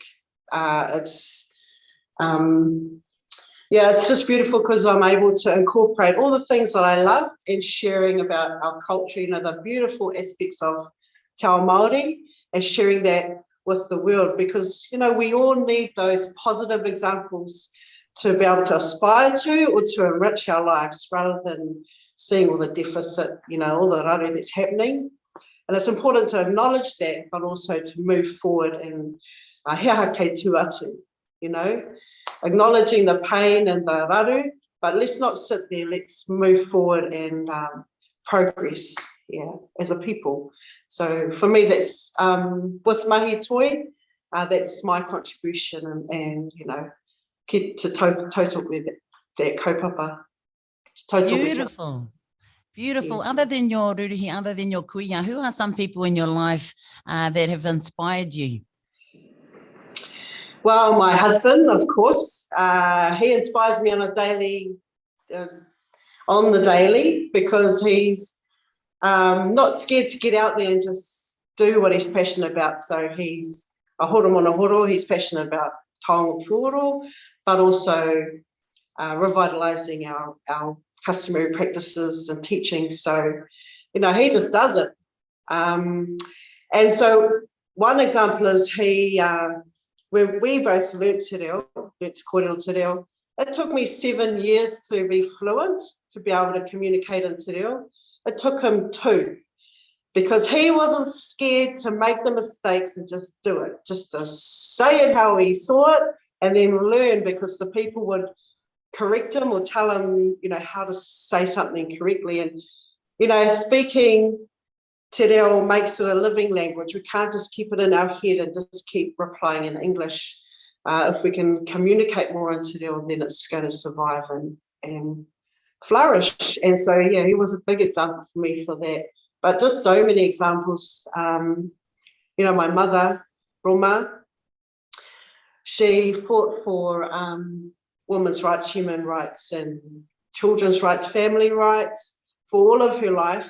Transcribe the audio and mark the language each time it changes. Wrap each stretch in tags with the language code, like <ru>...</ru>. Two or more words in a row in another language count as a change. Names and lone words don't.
<en>It's just beautiful because I'm able to incorporate all the things that I love and sharing about our culture, the beautiful aspects of</en> <mi>Te Ao Māori,</mi> <en>and sharing that with the world, because, we all need those positive examples to be able to aspire to or to enrich our lives, rather than seeing all the deficit, all the raru that's happening. And it's important to acknowledge that, but also to move forward and</en> <mi>he aha kei tu atu,</mi> <en>acknowledging the pain and the raru, but let's not sit there, let's move forward and progress, as a people. So for me, that's with</en> <mi>Mahi Toi,</mi> <en>that's my contribution, and</en> <mi>ki te tautoko</mi> <en>that kaupapa. Beautiful. Other than your ruruhi, other than your kuia, who are some people in your life that have inspired you? Well, my husband, of course, he inspires me on the daily, because he's not scared to get out there and just do what he's passionate about. So he's a</en> <mi>horo mono horo,</mi> <en>he's passionate about</en> <mi>taonga puoro,</mi> <en>but also revitalising our customary practices and teaching. So, he just does it. And so one example is when we both learnt</en> <mi>te reo, kōrero te reo,</mi> <en>it took me 7 years to be fluent, to be able to communicate in te reo. It took him 2, because he wasn't scared to make the mistakes and just do it, just to say it how he saw it, and then learn, because the people would correct him or tell him, how to say something correctly. And, speaking te reo makes it a living language. We can't just keep it in our head and just keep replying in English. If we can communicate more in te reo, then it's going to survive and flourish. And so, he was a big example for me for that. But just so many examples. My mother, Roma, she fought for women's rights, human rights, and children's rights, family rights for all of her life.</en>